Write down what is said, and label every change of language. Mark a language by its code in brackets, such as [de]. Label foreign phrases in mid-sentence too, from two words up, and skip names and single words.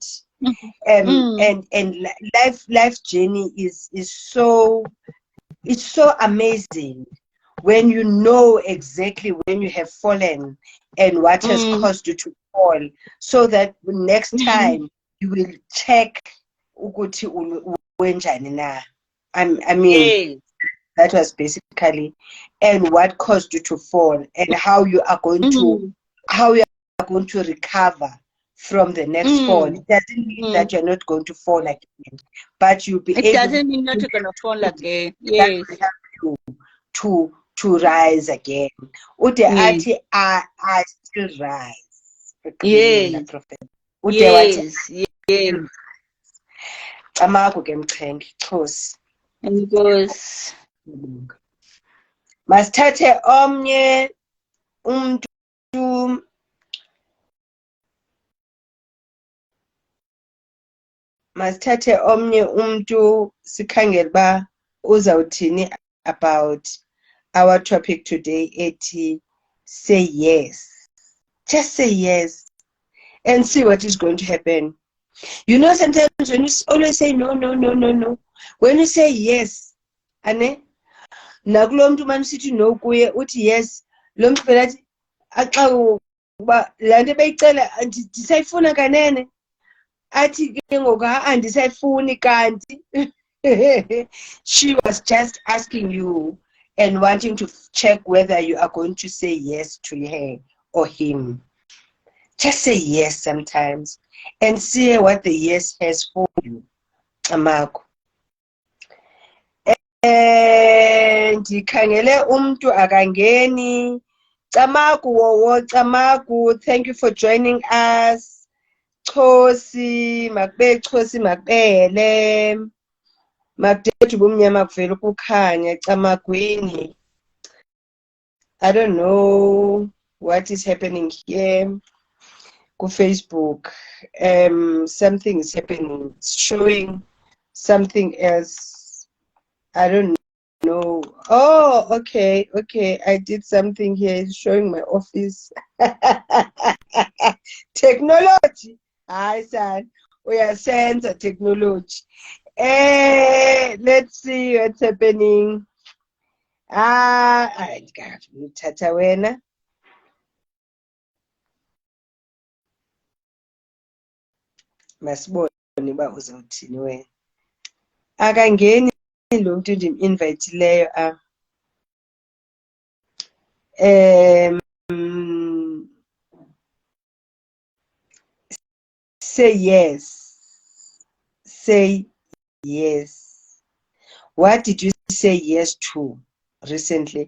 [en] And life journey is so It's so amazing when you know exactly when you have fallen and what has caused you to fall, so that next time you will check [xh] ukuthi wenjani na. [en] I mean, Yes. that was basically, and what caused you to fall, and how you are going to recover from the next fall. It doesn't mean that you're not going to fall again, but you'll be It able doesn't mean that you're gonna fall again. that Yes. will help you to rise again. [xh] Ude Yes. [en] athi I still rise. Yes. Prophet. [xh] Ude wathi [en] Yes. Yes. [xh] Camagu ke mchenge Xhosa. [en] Because [xh] Masithathe omnye umuntu sikhangele ba uzawuthini [en] about our topic today [xh] ethi [en] say yes. Just say yes and see what is going to happen. You know, sometimes when you always say no, no, no, no, no, when you say yes, [xh] ane nakulo mntu manje usithi no kuye uthi yes, lo mntu vele athi axa uba laa nto beyicela ndisayifuna kanene, athi ke ngoku andisayifuni kanti. [en] She was just asking you and wanting to check whether you are going to say yes to her or him. Just say yes sometimes and see what the yes has for you. [xh] Amako. Ndikhangele umntu akangeni. Camagu wowo, Camagu, [en] thank you for joining us. [xh] Chosi, makubele. Makudethu bumnyama kuvela ukukhanya Camagwini. [en] I don't know what is happening here. Go Facebook. Something is happening. It's showing something else. I don't know. Oh, okay. I did something here. It's showing my office. Technology. Hi, son. We are sense technology. Let's see what's happening. [xh] Tata wena. Masibone uba uzawuthini wena. Akangeni lo mntu ndim-invayithileyo [en] say yes. Say yes. What did you say yes to recently?